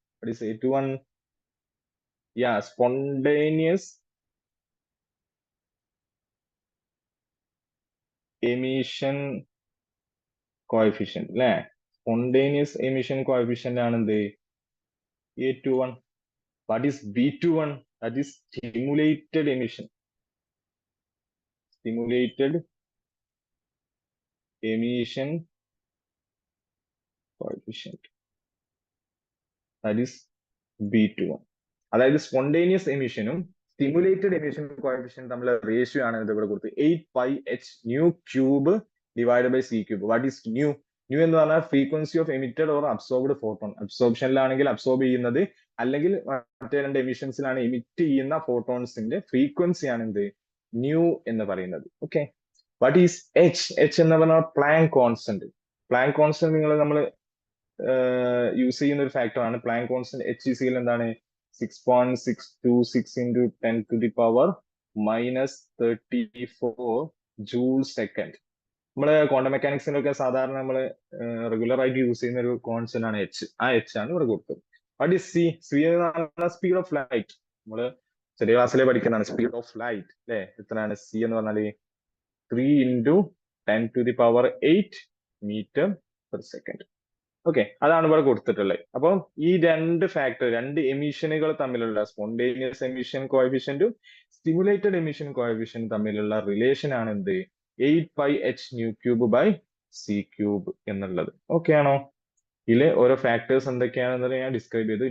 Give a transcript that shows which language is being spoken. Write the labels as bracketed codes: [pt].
[ml] A21, spontaneous emission coefficient അല്ലെ? Spontaneous emission coefficient ആണ് എന്ത്? [en] A21. What is B21? That is stimulated emission. Stimulated emission coefficient. That is B21. [ml] അതായത് spontaneous എമിഷനും stimulated emission coefficient തമ്മിലുള്ള ratio ആണ് ഇവിടെ കൊടുത്തത് 8πh⁻³ divide by c³. [en] What is nu? [ml] New എന്ന് പറഞ്ഞാൽ [en] Frequency of emitted or absorbed photon. [ml] അബ്സോർപ്ഷനിലാണെങ്കിൽ absorb ചെയ്യുന്നത്, അല്ലെങ്കിൽ മറ്റേ രണ്ട് എമിഷൻസിലാണ് എമിറ്റ് ചെയ്യുന്ന ഫോട്ടോൺസിന്റെ ഫ്രീക്വൻസി ആണ് എന്ത്? ന്യൂ എന്ന് പറയുന്നത്. ഓക്കെ, [en] what is H [ml] എന്ന് പറഞ്ഞാൽ പ്ലാങ്ക് കോൺസ്റ്റന്റ്. പ്ലാങ്ക് കോൺസ്റ്റന്റ് നമ്മൾ യൂസ് ചെയ്യുന്ന ഒരു ഫാക്ടർ ആണ്. പ്ലാങ്ക് കോൺസ്റ്റന്റ് H is എന്താണ്? [en] 6.626 into 10 to the power -34 joule second. [ml] നമ്മള് ക്വാണ്ടം മെക്കാനിക്സിലൊക്കെ സാധാരണ നമ്മൾ റെഗുലർ ആയിട്ട് യൂസ് ചെയ്യുന്ന ഒരു കോൺസ്റ്റന്റ് ആണ് H. ആ H ആണ് ഇവിടെ കൊടുത്തത്. [en] What is C? [ml] C എന്ന് പറഞ്ഞാൽ സ്പീഡ് ഓഫ് ലൈറ്റ്. നമ്മള് ചെറിയ ക്ലാസ്സിലെ പഠിക്കുന്നതാണ് സ്പീഡ് ഓഫ് ലൈറ്റ് അല്ലെ? എത്രയാണ് C എന്ന് പറഞ്ഞാല്? [en] 3 into 10 to the power 8 meter per second. [ml] Okay, അതാണ് ഇവിടെ കൊടുത്തിട്ടുള്ളത്. അപ്പം ഈ രണ്ട് ഫാക്ടർ, രണ്ട് എമിഷനുകൾ തമ്മിലുള്ള സ്പോണ്ടേനിയസ് എമിഷൻ കോഎഫിഷ്യന്റും സ്റ്റിമുലേറ്റഡ് എമിഷൻ കോഎഫിഷ്യന്റും തമ്മിലുള്ള റിലേഷൻ ആണ് എന്ത്? 8πh⁻³ c³ എന്നുള്ളത്. ഓക്കെ ആണോ? ഇതിലെ ഓരോ ഫാക്ടേഴ്സ് എന്തൊക്കെയാണെന്ന് ഞാൻ ഡിസ്ക്രൈബ് ചെയ്തു.